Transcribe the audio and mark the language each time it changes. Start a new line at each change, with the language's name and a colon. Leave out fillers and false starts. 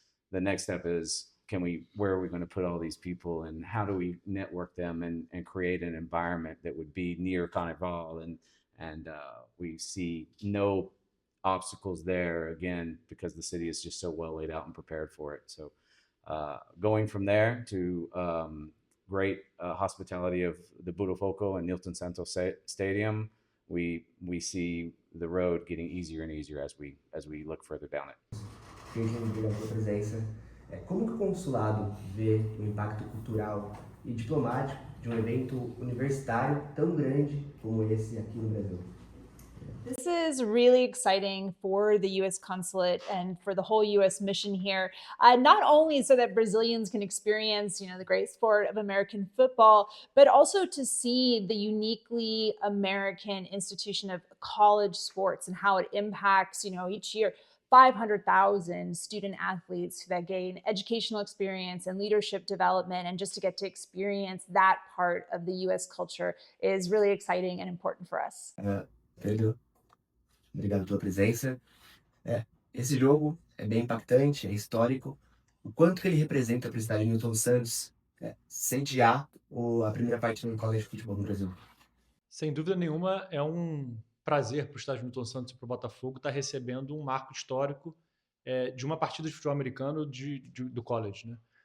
English: But the next step is, where are we going to put all these people and how do we network them and create an environment that would be near Carnival and we see no obstacles there, again, because the city is just so well laid out and prepared for it. So going from there to great hospitality of the Botafogo and Nilton Santos Stadium, we see the road getting easier and easier as we look further down it.
Portuguese: Virginia, obrigado pela presença. Como que o consulado vê o impacto cultural e diplomático de um evento universitário tão grande como esse aqui no Brasil?
English: This is really exciting for the U.S. consulate and for the whole U.S. mission here. Not only so that Brazilians can experience, the great sport of American football, but also to see the uniquely American institution of college sports and how it impacts, each year 500,000 student athletes that gain educational experience and leadership development, and just to get to experience that part of the U.S. culture is really exciting and important for us.
Portuguese: Pedro, obrigado pela presença. Esse jogo é bem impactante, é histórico. O quanto que ele representa para o Estádio Nilton Santos sediar a primeira partida do College Football no Brasil? Sem dúvida nenhuma, é um prazer para o Estádio Nilton Santos e para o Botafogo estar recebendo um marco histórico de uma partida de futebol americano do college, né?